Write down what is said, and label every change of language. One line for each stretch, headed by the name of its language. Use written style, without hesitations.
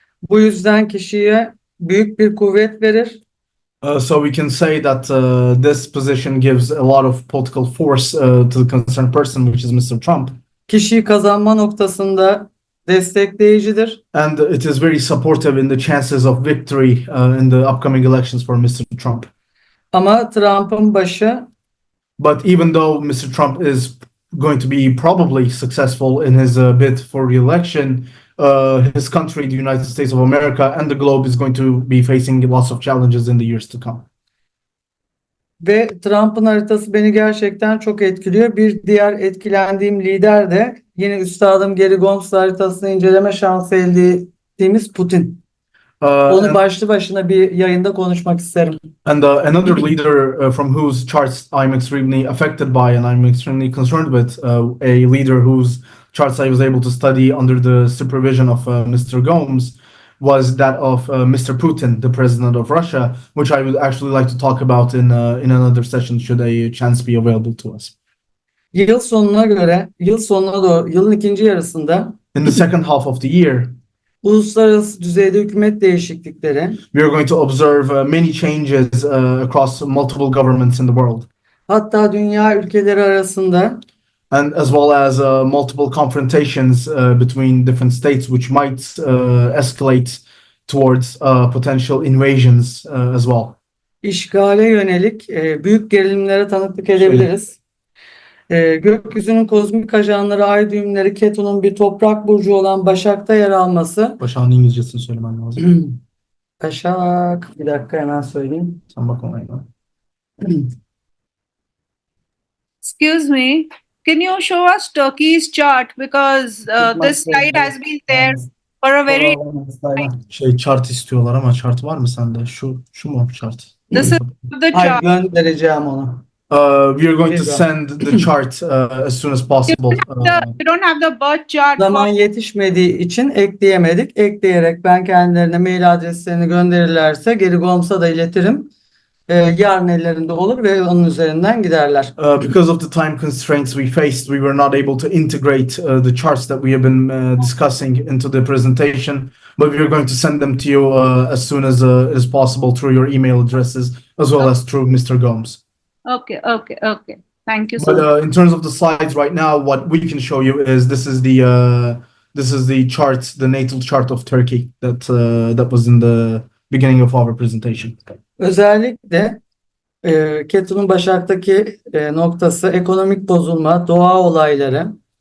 Turkish: Bu yüzden kişiye büyük bir kuvvet verir.
English: So we can say that this position gives a lot of political force to the concerned person, which is Mr. Trump.
Turkish: Kişiyi kazanma noktasında destekleyicidir.
English: And it is very supportive in the chances of victory in the upcoming elections for Mr. Trump.
Turkish: Ama Trump'ın başı
English: But even though Mr. Trump is going to be probably successful in his bid for re-election, his country, the United States of America, and the globe is going to be facing lots of challenges in the years to come.
Turkish: ve Trump'ın haritası beni gerçekten çok etkiliyor. Bir diğer etkilendiğim lider de yine üstadım Gary Gomez haritasını inceleme şansı elde ettiğimiz Putin. Onu başlı başına bir yayında konuşmak isterim.
English: And another leader from whose charts I'm extremely affected by and I'm extremely concerned with, a leader whose charts I was able to study under the supervision of Mr. Gomes, was that of Mr. Putin, the president of Russia, which I would actually like to talk about in another session should a chance be available to us.
Turkish: Yıl sonuna doğru, yılın ikinci yarısında
English: In the second half of the year,
Turkish: uluslararası düzeyde hükümet değişiklikleri,
English: we are going to observe many changes across multiple governments in the world,
Turkish: hatta dünya ülkeleri arasında
English: and as well as multiple confrontations between different states, which might escalate towards potential invasions as well.
Turkish: işgale yönelik büyük gerilimlere tanıklık edebiliriz. Gökyüzünün kozmik ajanları, ay düğümleri, Ketu'nun bir toprak burcu olan Başak'ta yer alması. Başak'ın İngilizcesini söylemen lazım. Başak, bir dakika hemen söyleyeyim. Sen bak ona ya.
English: Excuse me, can you show us Turkey's chart because this slide has been there for a very
Turkish: Chart istiyorlar ama
English: chart var mı
Turkish: sende? Şu mu chart?
English: this is the Ay, chart.
Turkish: göndereceğim onu.
English: We are going to Here you go. send the chart as soon as possible. You don't have the birth chart.
Turkish: Zaman yetişmediği için ekleyemedik. Ekleyerek ben kendilerine mail adreslerini gönderirlerse geri Goms'a da iletirim. Yarın ellerinde olur ve onun üzerinden giderler.
English: Because of the time constraints we faced, we were not able to integrate the charts that we have been discussing into the presentation, but we are going to send them to you as soon as it is possible through your email addresses, as well as through Mr. Gomes. Okay. Thank you so But much. in terms of the slides right now, what we can show you is this is the chart, the natal chart of Turkey that was in the beginning of our presentation.
Turkish: Özellikle Ketu'nun Başak'taki noktası ekonomik bozulma, doğa olayları,